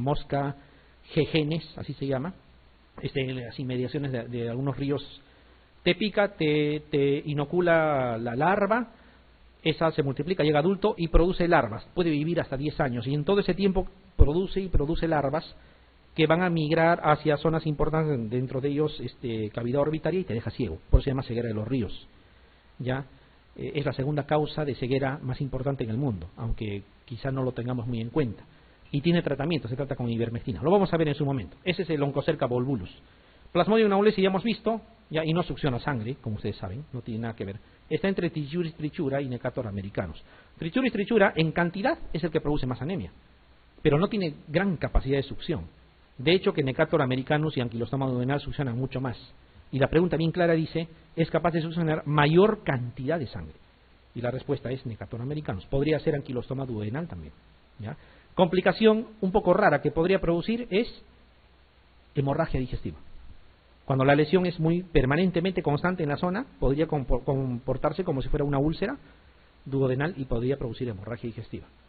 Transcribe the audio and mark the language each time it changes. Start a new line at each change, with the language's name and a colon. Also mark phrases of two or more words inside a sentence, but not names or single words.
Spanish: mosca jejenes, así se llama, en las inmediaciones de algunos ríos, te pica, te inocula la larva, esa se multiplica, llega adulto y produce larvas, puede vivir hasta 10 años, y en todo ese tiempo produce larvas que van a migrar hacia zonas importantes, dentro de ellos cavidad orbitaria, y te deja ciego, por eso se llama ceguera de los ríos, ¿ya? Es la segunda causa de ceguera más importante en el mundo, aunque quizá no lo tengamos muy en cuenta. Y tiene tratamiento, se trata con ivermectina. Lo vamos a ver en su momento. Ese es el Onchocerca volvulus. Plasmodium naulesi ya hemos visto, ya, y no succiona sangre, como ustedes saben, no tiene nada que ver. Está entre Trichuris trichura y Necator americanus. Trichuris trichura en cantidad es el que produce más anemia, pero no tiene gran capacidad de succión. De hecho, que Necator americanus y Anquilostoma duodenal succionan mucho más. Y la pregunta bien clara dice, ¿es capaz de succionar mayor cantidad de sangre? Y la respuesta es Necator americanus. Podría ser Anquilostoma duodenal también, ¿ya? Complicación un poco rara que podría producir es hemorragia digestiva. Cuando la lesión es muy permanentemente constante en la zona, podría comportarse como si fuera una úlcera duodenal y podría producir hemorragia digestiva.